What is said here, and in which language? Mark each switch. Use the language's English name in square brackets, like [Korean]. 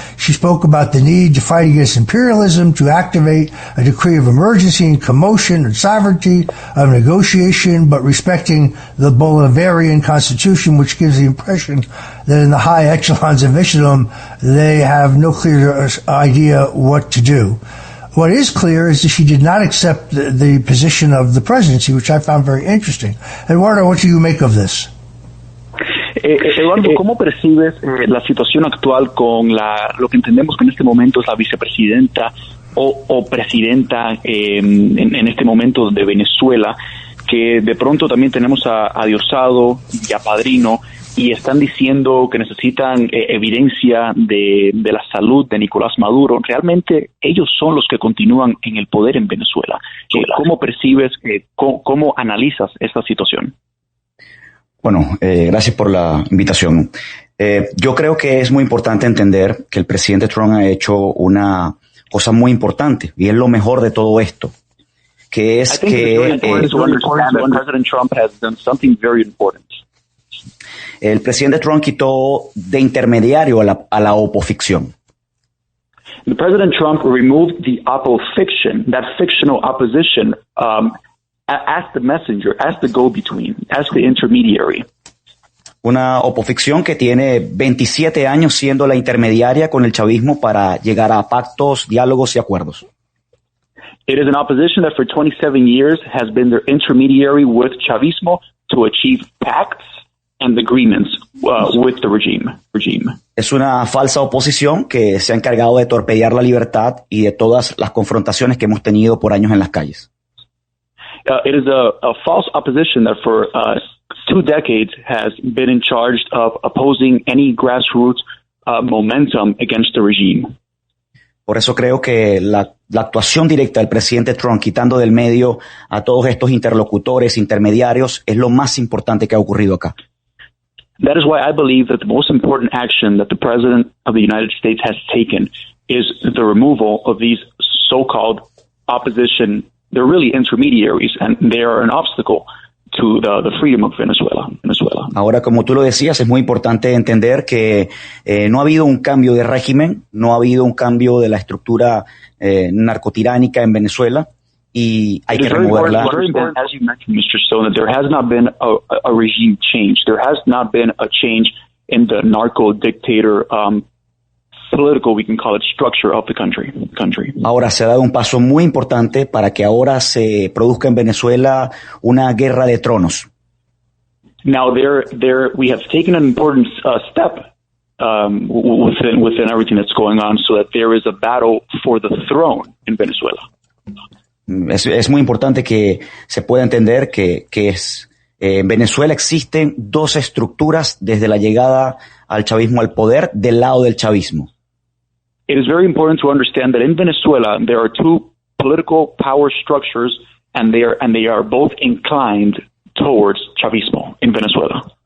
[English] She spoke about the need to fight against imperialism, to activate a decree of emergency and commotion and sovereignty of negotiation, but respecting the Bolivarian constitution, which gives the impression that in the high echelons of Islam, they have no clear idea what to do. What is clear is that she did not accept the position of the presidency, which I found very interesting. Eduardo, what do you make of this? [Spanish] Eduardo, ¿cómo percibes la situación actual con lo que entendemos que en este momento es la vicepresidenta o presidenta en este momento de Venezuela, que de pronto también tenemos a Diosdado y a Padrino, y están diciendo que necesitan evidencia de la salud de Nicolás Maduro? Realmente ellos son los que continúan en el poder en Venezuela. ¿Cómo percibes, cómo analizas esta situación? Bueno, gracias por la invitación. Yo creo que es muy importante entender que el presidente Trump ha hecho una cosa muy importante, y es lo mejor de todo esto, que es que [English] President Trump has done something very important. [Spanish] El presidente Trump quitó de intermediario a la opoficción. [English] The President Trump removed the opposition, that fictional opposition, as the messenger, as the go-between, as the intermediary. [Spanish] Una opoficción que tiene 27 años siendo la intermediaria con el chavismo para llegar a pactos, diálogos y acuerdos. [English] It is an opposition that for 27 years has been their intermediary with Chavismo to achieve pacts and agreements with the regime. [Spanish] Es una falsa oposición que se ha encargado de torpedear la libertad y de todas las confrontaciones que hemos tenido por años en las calles. [English] It is a false opposition that for 2 decades has been in charge of opposing any grassroots momentum against the regime. [Spanish] Por eso creo que la actuación directa del presidente Trump, quitando del medio a todos estos interlocutores, intermediarios, es lo más importante que ha ocurrido acá. [English] That is why I believe that the most important action that the President of the United States has taken is the removal of these so-called opposition. They're really intermediaries, and they are an obstacle to the freedom of Venezuela. [Spanish] Ahora, como tú lo decías, es muy importante entender que no ha habido un cambio de régimen, no ha habido un cambio de la estructura narcotiránica en Venezuela, y hay que removerla. [English] As you mentioned, Mr. Stone, that there has not been a regime change. There has not been a change in the narco dictator political, we can call it, structure of the country. [Spanish] Ahora se ha dado un paso muy importante para que ahora se produzca en Venezuela una guerra de tronos. [English] Now we have taken an important step within everything that's going on, so that there is a battle for the throne in Venezuela. [Spanish] Es muy importante que se pueda entender que en Venezuela existen dos estructuras desde la llegada al chavismo al poder del lado del chavismo. [English] It is very important to understand that in Venezuela there are two political power structures, and they are both inclined towards chavismo in Venezuela.